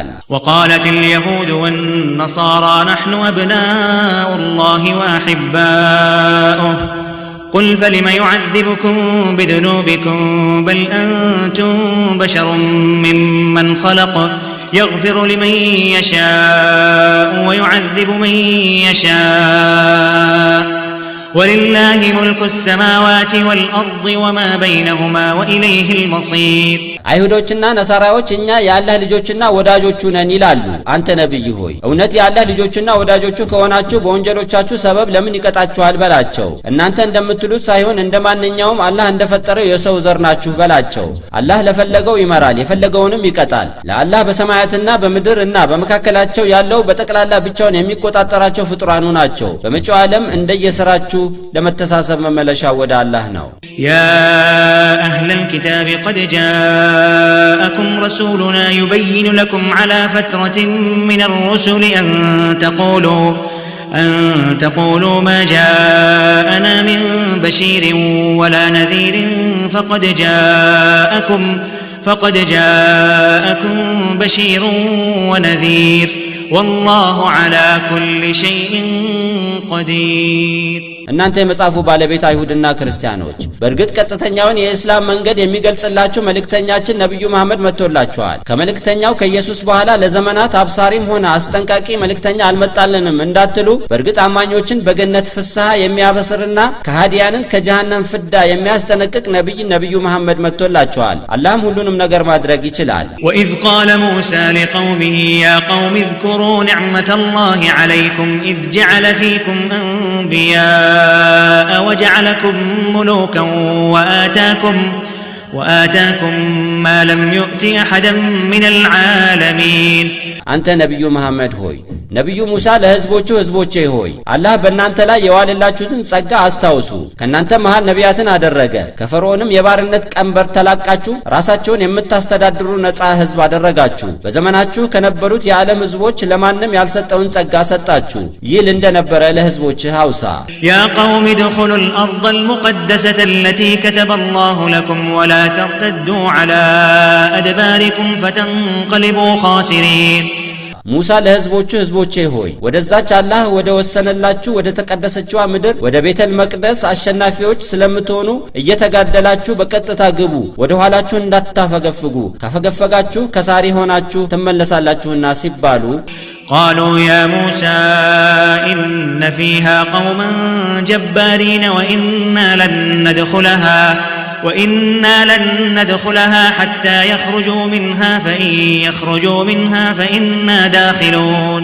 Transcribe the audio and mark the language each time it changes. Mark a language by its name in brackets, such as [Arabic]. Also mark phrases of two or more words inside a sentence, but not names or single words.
[Arabic] وقالت اليهود والنصارى نحن أبناء الله وأحباؤه قل فلم يعذبكم بذنوبكم بل أنتم بشر ممن خلق يغفر لمن يشاء ويعذب من يشاء ولله ملك السماوات والأرض وما بينهما وإليه المصير [Amharic] አይሁዶችና ነሳራዎች እኛ የአላህ ልጆችና ወዳጆቹ ነን ይላሉ። አንተ ነብይ ሆይ እውነት የአላህ ልጆችና ወዳጆቹ ከሆናችሁ በወንጀሎቻችሁ ሰበብ ለምን ይቀጣችኋል በላቸው። እናንተ እንደምትሉት ሳይሆን እንደማንኛውም አላህ እንደፈጠረው የሰው ዘር ናችሁ በላቸው። አላህ ለፈለገው ይመራል፣ የፈለገውንም ይቀጣል። ለአላህ በሰማያትና በምድር እና በመካከላቸው ያለው በጠቅላላ ብቻውን የሚቆጣጠራቸው ፍጡራኑ ናቸው። በመጪው ዓለም እንደየሥራችሁ ለመተሳሰብ መመለሻ ወደ አላህ ነው። [Arabic] يا أهل الكتاب قد جاءكم رسولنا يبين لكم على فترة من الرسل أن تقولوا ما جاءنا من بشير ولا نذير فقد جاءكم بشير ونذير والله على كل شيء قدير [Amharic] እናንተ የመጻፉ ባለቤት አይሁድና ክርስቲያኖች በርግጥ ቀጥተኛውን የእስላም መንገድ የሚገልጽላችሁ መልእክተኛችን ነብዩ መሐመድ መጥቶላችኋል። ከመልእክተኛው ከኢየሱስ በኋላ ለዘመናት አብሳሪም ሆነ አስጠንቃቂ መልእክተኛ አልመጣልንም እንዳትሉ በርግጥ አማኞችን በገነት ፍስሐ የሚያበስርና ከሃዲያንን ከጀሃነም ፍዳ የሚያስጠነቅቅ ነብዩ መሐመድ መጥቶላችኋል። አላህም ሁሉንም ነገር ማድረግ ይችላል። [Arabic] وإذ قال موسى لقومه يا قوم اذكروا نعمة الله عليكم إذ جعل فيكم أنبياء وجعلكم ملوكا وآتاكم ما لم يؤت أحدا من العالمين [Amharic] አንተ ነብዩ መሐመድ ሆይ ነብዩ ሙሳ ለህዝቦቼ ሆይ አላህ በእናንተ ላይ የዋለላችሁትን ጸጋ አስታውሱ። ከናንተ መሃል ነቢያትን አደረገ። ከፈርዖንም የባርነት ቀንበር ተላቃችሁ ራሳችሁን የምታስተዳድሩ ነፃ ህዝብ አደረጋችሁ። በዘመናችሁ ከነበሩት የዓለም ህዝቦች ለማንም ያልሰጠውን ጸጋ ሰጣችሁ። ይል እንደነበረ ለህዝቦችህ አውሳ። [Arabic] يا قوم ادخلوا الأرض المقدسة التي كتب الله لكم ولا ترتدوا على أدباركم فتنقلبوا خاسرين [Amharic] ሙሳ ለህዝቦቼ ሆይ ወደዛች አላህ ወደ ወሰነላችሁ ወደ ተቀደሰችዋ ምድር ወደ ቤተል መቅደስ አሸናፊዎች ስለምትሆኑ እየተጋደላችሁ በቀጥታ ግቡ፣ ወደ ኋላችሁ እንዳታፈገፍጉ፣ ካፈገፈጋችሁ ከሳሪ ሆናችሁ ትመለሳላችሁና ሲባሉ [Arabic] قالوا يا موسى إن فيها قوما جبارين وإنا لن ندخلها حتى يخرجوا منها فإن يخرجوا منها فإنا داخلون